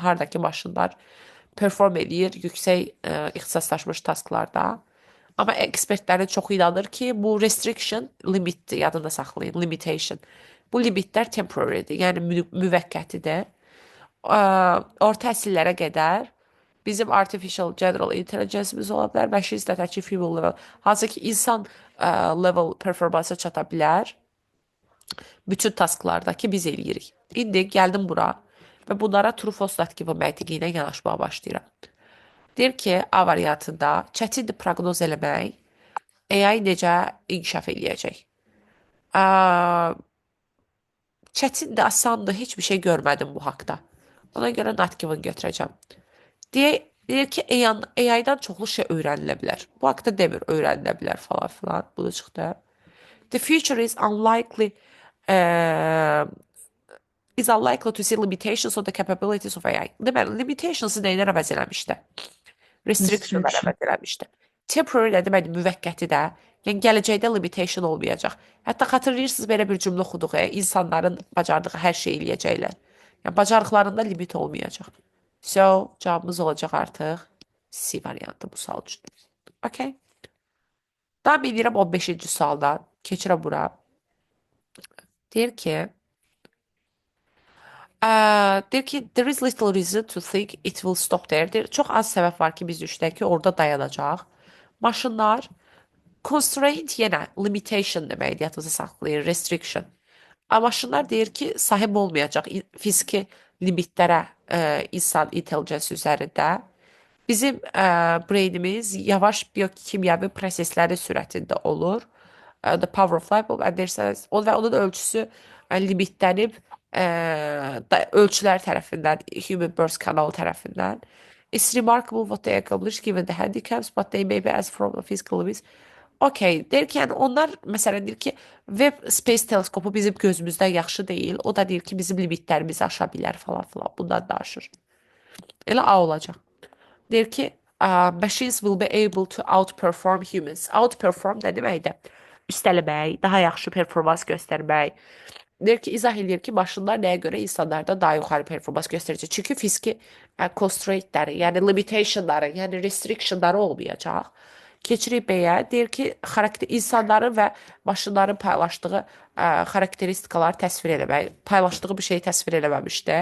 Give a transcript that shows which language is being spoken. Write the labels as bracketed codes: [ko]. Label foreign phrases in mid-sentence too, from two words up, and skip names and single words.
[az] Hardakı maşınlar perform edir yüksək ixtisaslaşmış tasklarda. Amma ekspertlərin çoxu inanır ki, bu restriction limitdir, yadında saxlayın, limitation. Bu limitlər temporarydir, yəni müvəqqətidir. Orta əsrlərə qədər bizim [en] artificial general intelligence'imiz [az] ola bilər, [en] machines that achieve human level. [az] Hansı ki, insan level performansa çata bilər. Bütün tasklardakı biz eləyirik. İndi gəldim bura və bunlara [en] true false not given [az] məntiqi ilə yanaşmağa başlayıram. Deyir ki, A variantında çətindir proqnoz eləmək, AI necə inkişaf eləyəcək. Çətindir, asandır, heç bir şey görmədim bu haqda. Ona görə [en] not given [az] götürəcəm. Deyir ki, AI-dan çoxlu şey öyrənilə bilər. Bu haqda demir, öyrənilə bilər falan filan. Bu da çıxdı. [en] The future is unlikely to see limitations on the capabilities of AI. [az] Deməli, limitations'ı neydən əvəz eləmişdi? Restriction'dan Restriction. əvəz eləmişdi. Temporary də deməli, müvəqqəti də, yəni gələcəkdə limitation olmayacaq. Hətta xatırlayırsınız, belə bir cümlə oxuduq, insanların bacardığı hər şeyi eləyəcəklər. Yəni, bacarıqlarında limit olmayacaq. So, cavabımız olacaq artıq C variantı bu sual üçün. Okay. Davam edirəm 15-ci sualdan. Keçirəm bura. Deyir ki, [en] there is little reason to think it will stop there. [az] Deyir, çox az səbəb var ki, biz düşünək ki, orada dayanacaq. Maşınlar, constraint yenə limitation deməkdir, yadınızda saxlayın, restriction. Amma maşınlar deyir ki, sahib olmayacaq fiziki limitlərə insan intelligence üzərində. Bizim brainimiz yavaş biokimyəvi prosesləri sürətində olur. [en] The power of light bulb and [az] və onun ölçüsü limitlənib ölçülər tərəfindən, [en] human birth [az] kanalı tərəfindən. [en] It's remarkable what they accomplish given the handicaps, but they may be as from the physical limits. [az] Okay, deyir ki, yəni onlar, məsələn, deyir ki, Webb Space Teleskopu bizim gözümüzdən yaxşı deyil. O da deyir ki, bizim limitlərimizi aşa bilər falan filan. Bundan danışır. Elə A olacaq. Deyir ki, [en] machines will be able to outperform humans. [az] Outperform nə deməkdir? Üstələmək, daha yaxşı performans göstərmək. Deyir ki, izah edir ki, maşınlar nəyə görə insanlardan daha yuxarı performans göstərəcək? Çünki fiziki constraintləri, yəni limitationları, yəni restrictionları olmayacaq. Keçirik B-yə. Deyir ki, insanların və maşınların paylaşdığı xarakteristikaları təsvir eləmək, paylaşdığı bir şeyi təsvir eləməmişdi.